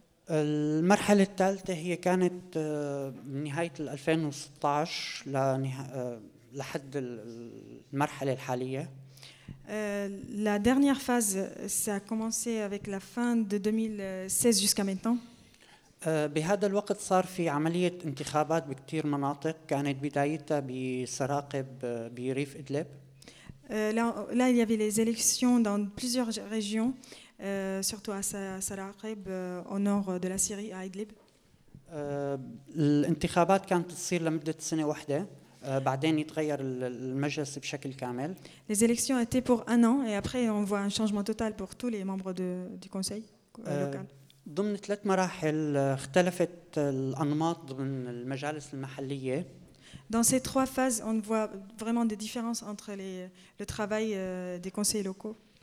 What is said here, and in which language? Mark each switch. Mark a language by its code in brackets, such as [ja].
[ar] المرحلة الثالثة هي كانت نهاية 2016 لحد المرحلة الحالية. [fr] La dernière phase, ça a commencé avec la fin de 2016 jusqu'à maintenant. [ar] بهذا الوقت صار في عملية انتخابات بكتير مناطق، كانت بدايتها بسراقب بريف إدلب. [fr] Là, il y avait les élections dans plusieurs régions. Surtout à Saraqib, au nord de la Syrie, à Idlib. [ar] الانتخابات كانت تصير لمدة سنة واحدة، بعدين يتغير المجلس بشكل كامل. [fr] Les élections étaient pour un an et après on voit un changement total pour tous les membres du conseil local. [ar] ضمن ثلاث مراحل اختلفت الأنماط ضمن المجالس المحلية. [fr] Dans ces trois phases, on voit vraiment des différences entre le travail des conseils locaux.